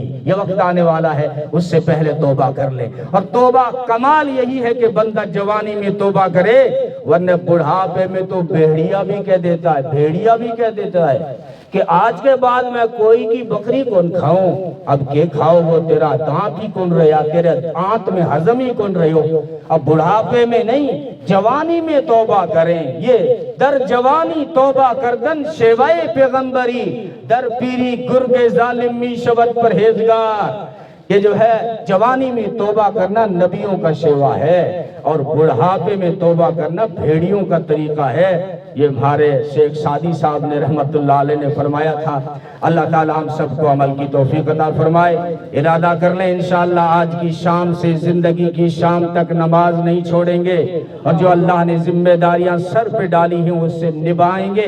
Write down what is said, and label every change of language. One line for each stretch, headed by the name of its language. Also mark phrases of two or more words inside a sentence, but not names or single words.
Urdu: یہ وقت آنے والا ہے, اس سے پہلے توبہ کر لے. اور توبہ کمال یہی ہے کہ بندہ جوانی میں توبہ کرے, ورنہ بڑھاپے میں تو بھیڑیا بھی کہہ دیتا ہے, بھیڑیا بھی کہہ دیتا ہے کہ آج کے بعد میں کوئی کی بکری کون کھاؤں. اب کے کھاؤ وہ تیرا دانت ہی کون رہا, تیرے دانت میں ہضم ہی کون رہے ہو. اب بڑھاپے میں نہیں, جوانی میں توبہ کریں.
Persian: یہ در جوانی توبہ کردن شیوائے پیغمبری, در پیری گرگ ظالم می شود پرہیزگار.
Urdu: یہ جو ہے جوانی میں توبہ کرنا نبیوں کا شیوا ہے, اور بڑھاپے میں توبہ کرنا بھیڑیوں کا طریقہ ہے. یہ ہمارے شیخ سعدی صاحب نے
Arabic: رحمت اللہ علیہ
Urdu: نے فرمایا تھا. اللہ تعالی ہم سب کو عمل کی توفیق عطا فرمائے. ارادہ کر لیں انشاءاللہ آج کی شام سے زندگی کی شام تک نماز نہیں چھوڑیں گے, اور جو اللہ نے ذمہ داریاں سر پہ ڈالی ہیں اس سے نبھائیں گے.